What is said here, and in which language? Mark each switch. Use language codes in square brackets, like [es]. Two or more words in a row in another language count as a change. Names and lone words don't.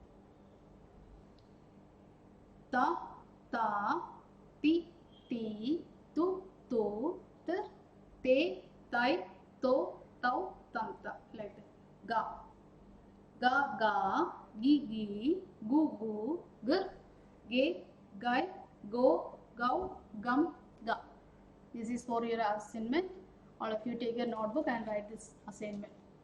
[ml] ത ത, തി തി, തു തു, ത് തേ, തൈ, തോ, തൗ, തം ത. ലൈക്ക് ഗ ഗ ഗ, ഗി ഗി, ഗു ഗു, ഗർ, ഗെ, ഗൈ, ഗോ, ഗൗ, gum, ga. [en] This is for your assignment. All of you take your notebook and write this assignment.